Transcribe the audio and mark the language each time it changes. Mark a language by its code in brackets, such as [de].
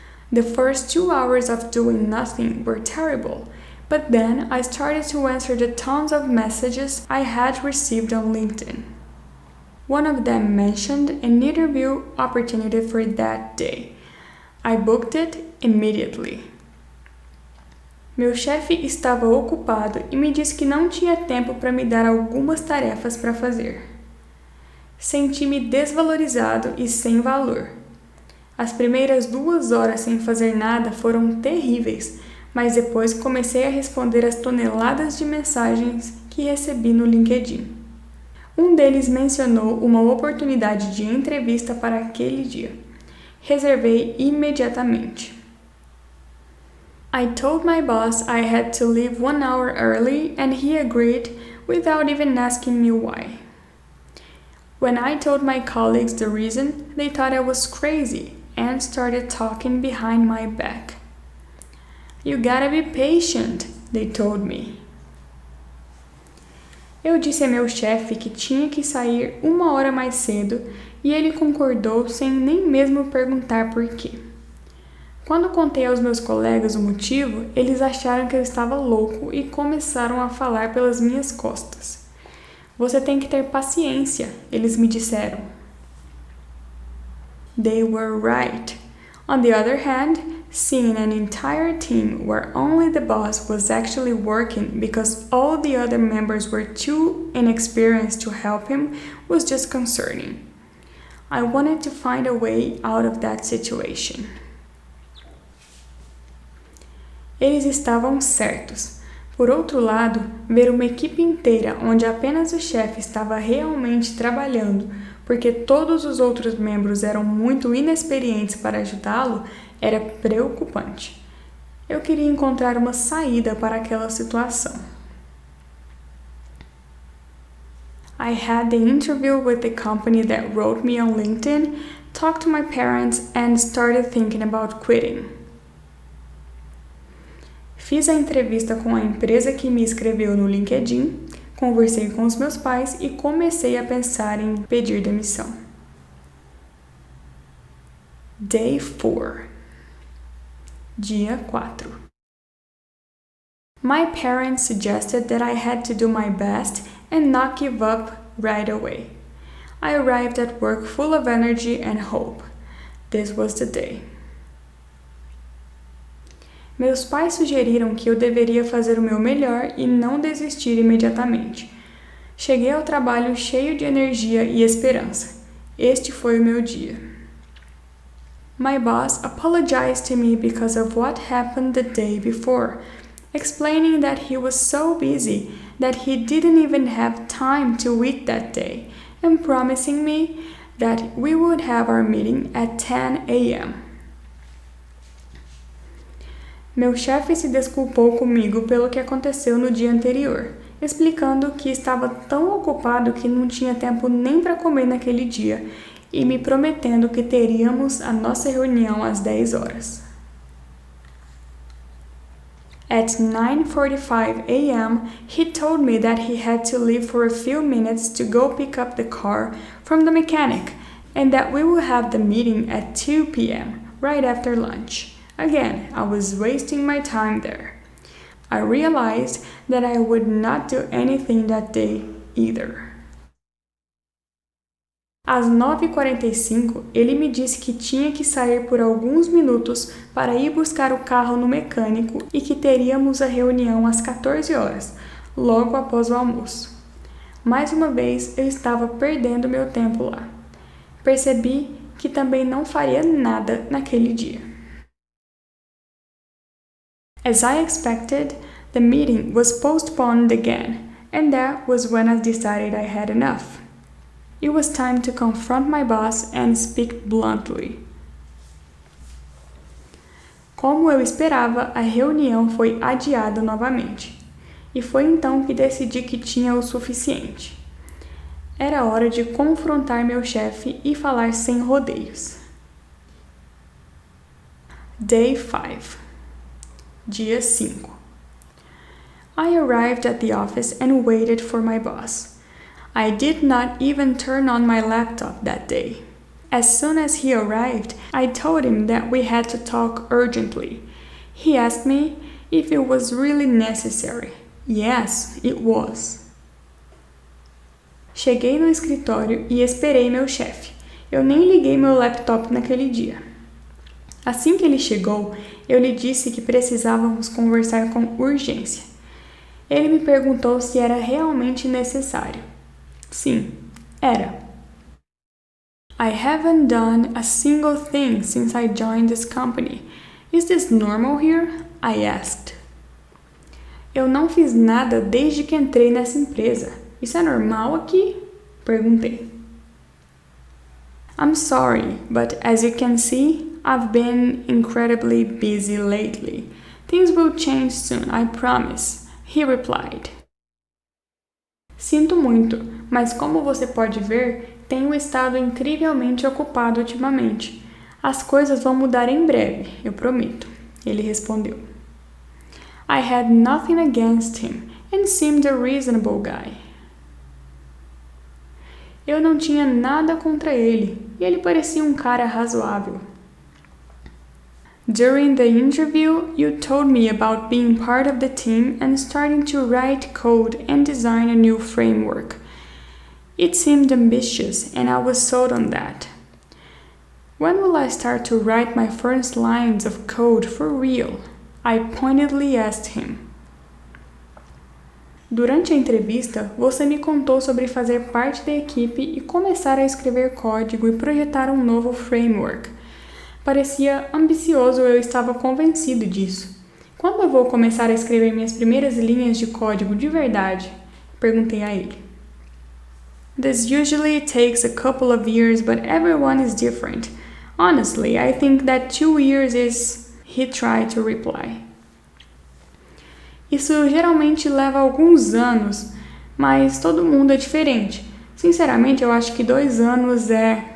[en] The first 2 hours of doing nothing were terrible, but then I started to answer the tons of messages I had received on LinkedIn. One of them mentioned an interview opportunity for that day. I booked it immediately. [pt] Meu chefe estava ocupado e me disse que não tinha tempo para me dar algumas tarefas para fazer. Senti-me desvalorizado e sem valor. As primeiras 2 horas sem fazer nada foram terríveis, mas depois comecei a responder as toneladas de mensagens que recebi no LinkedIn. Um deles mencionou uma oportunidade de entrevista para aquele dia. Reservei imediatamente. [en] I told my boss I had to leave 1 hour early and he agreed without even asking me why. When I told my colleagues the reason, they thought I was crazy and started talking behind my back. You gotta be patient, they told me. [pt] Eu disse a meu chefe que tinha que sair 1 hora mais cedo e ele concordou sem nem mesmo perguntar por quê. Quando contei aos meus colegas o motivo, eles acharam que eu estava louco e começaram a falar pelas minhas costas. Você tem que ter paciência, eles me disseram. [en] They were right. On the other hand, seeing an entire team where only the boss was actually working because all the other members were too inexperienced to help him was just concerning. I wanted to find a way out of that situation. [pt] Eles estavam certos. Por outro lado, ver uma equipe inteira onde apenas o chefe estava realmente trabalhando porque todos os outros membros eram muito inexperientes para ajudá-lo era preocupante. Eu queria encontrar uma saída para aquela situação. [en] I had the interview with the company that wrote me on LinkedIn, talked to my parents, and started thinking about quitting. [pt] Fiz a entrevista com a empresa que me escreveu no LinkedIn, conversei com os meus pais e comecei a pensar em pedir demissão. [en] Day 4. [pt] Dia 4. [en] My parents suggested that I had to do my best and not give up right away. I arrived at work full of energy and hope. This was the day. [pt] Meus pais sugeriram que eu deveria fazer o meu melhor e não desistir imediatamente. Cheguei ao trabalho cheio de energia e esperança. Este foi o meu dia. [en] My boss apologized to me because of what happened the day before, explaining that he was so busy that he didn't even have time to eat that day, and promising me that we would have our meeting at 10 a.m. [pt] Meu chefe se desculpou comigo pelo que aconteceu no dia anterior, explicando que estava tão ocupado que não tinha tempo nem para comer naquele dia e me prometendo que teríamos a nossa reunião às 10 horas. [en] At 9:45 a.m., he told me that he had to leave for a few minutes to go pick up the car from the mechanic and that we will have the meeting at 2 p.m., right after lunch. Again, I was wasting my time there. I realized that I would not do anything that day either. [pt] Às 9h45, ele me disse que tinha que sair por alguns minutos para ir buscar o carro no mecânico e que teríamos a reunião às 14 horas, logo após o almoço. Mais uma vez, eu estava perdendo meu tempo lá. Percebi que também não faria nada naquele dia. [en] As I expected, The meeting was postponed again, and that was when I decided I had enough. It was time to confront my boss and speak bluntly. [pt] Como eu esperava, a reunião foi adiada novamente. E foi então que decidi que tinha o suficiente. Era hora de confrontar meu chefe e falar sem rodeios. [en] Day 5. [pt] Dia 5. [en] I arrived at the office and waited for my boss. I did not even turn on my laptop that day. As soon as he arrived, I told him that we had to talk urgently. He asked me if it was really necessary. Yes, it was. [pt] Cheguei no escritório e esperei meu chefe. Eu nem liguei meu laptop naquele dia. Assim que ele chegou, eu lhe disse que precisávamos conversar com urgência. Ele me perguntou se era realmente necessário. Sim, era. [en] I haven't done a single thing since I joined this company. Is this normal here? I asked. [pt] Eu não fiz nada desde que entrei nessa empresa. Isso é normal aqui? Perguntei. [en] I'm sorry, but as you can see, I've been incredibly busy lately. Things will change soon, I promise, he replied. [pt] Sinto muito, mas como você pode ver, tenho estado incrivelmente ocupado ultimamente. As coisas vão mudar em breve, eu prometo, ele respondeu. [en] I had nothing against him and seemed a reasonable guy. [pt] Eu não tinha nada contra ele e ele parecia um cara razoável. [en] During the interview, you told me about being part of the team and starting to write code and design a new framework. It seemed ambitious and I was sold on that. When will I start to write my first lines of code for real? I pointedly asked him. [pt] Durante a entrevista, você me contou sobre fazer parte da equipe e começar a escrever código e projetar um novo framework. Parecia ambicioso e eu estava convencido disso. Quando eu vou começar a escrever minhas primeiras linhas de código de verdade? Perguntei a ele. [en] This usually takes a couple of years, but everyone is different. Honestly, I think that 2 years is... He tried to reply. [pt] Isso geralmente leva alguns anos, mas todo mundo é diferente. Sinceramente, eu acho que 2 anos é...